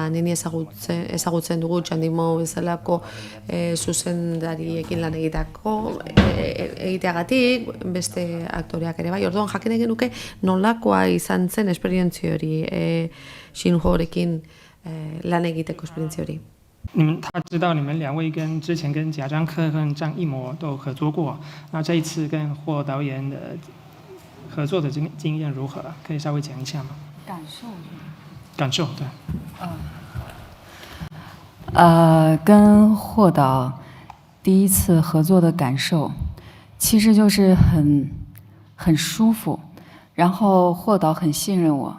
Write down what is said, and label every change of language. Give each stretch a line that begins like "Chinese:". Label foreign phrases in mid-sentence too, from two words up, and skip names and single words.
Basque: Nini ezagutzen dugu Txandimo bezalako zuzendariekin lan egiteagatik, beste aktoreak ere bai. Orduan jakin egin nuke nolakoa izan zen esperientzia hori, Xinhuorekin lan egiteko esperientzia hori.
Chinese: 他知道你们两位之前跟贾樟柯和张艺谋都合作过，那这一次跟霍导演的合作的经验如何？可以稍微讲一下吗？感受对。跟霍导第一次合作的感受，其实就是很舒服，然后霍导很信任我。